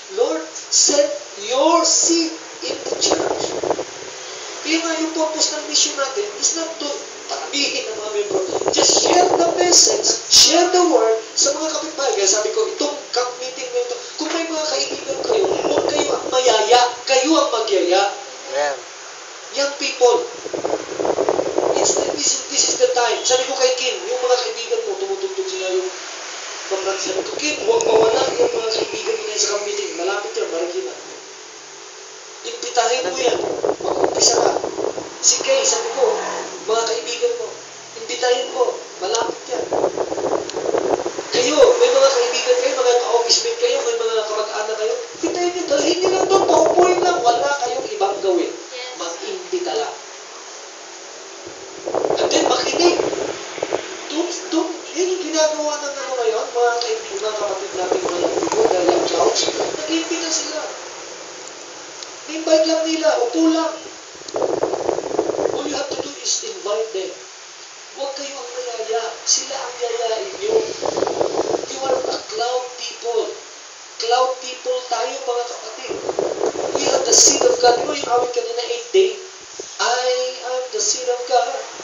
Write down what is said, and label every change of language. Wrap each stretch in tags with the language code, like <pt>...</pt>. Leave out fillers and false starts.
<en>Lord, set your seed in the church.</en> <tl>Kaya nga yung purpose ng mission natin</tl> <en>is not to</en> <tl>panabihin ng mga membro.</tl> <en>Just share the message, share the word</en> <tl>sa mga kapitbahay. Kaya sabi ko, itong camp meeting na ito, kung may mga kaibigan kayo, huwag kayo ang mayaya, kayo ang magyaya.</tl> <en>Amen. Young people, This is the time.</en> <tl>Sabi ko kay Kim, yung mga kaibigan mo, tumutugtog sila yung pamrat. Sabi ko, Kim, huwag mawala yung mga kaibigan mo na sa meeting. Malapit yan, marami na. Imbitahin mo yan. Mag-umpisa ka. Si Kay, sabi ko, mga kaibigan mo, imbitahin mo. Malapit yan. Kayo, may mga kaibigan kayo, mga ka-office mate kayo, may mga kamag-anak kayo, imbitahin nyo, dalhin nyo lang doon, paupuin lang, wala kayong ibang gawin. Mag-imbita lang. And then, makinig. Yun yung ginagawa ng ano ngayon, mga kaibigan, mga kapatid natin, mga young people,</tl> <en>the young clouds,</en> <tl>nag-imbita sila. I-invite lang nila, upo lang.</tl> <en>All you have to do is invite them.</en> <tl>Huwag kayo ang nayaya. Sila ang yayain nyo.</tl> <en>You are a cloud people. Cloud people</en> <tl>tayo, mga kapatid.</tl> <en>We have the seed of God.</en> <tl>Yung awit kanina,</tl> <en>8th day. I am the seed of God.</en>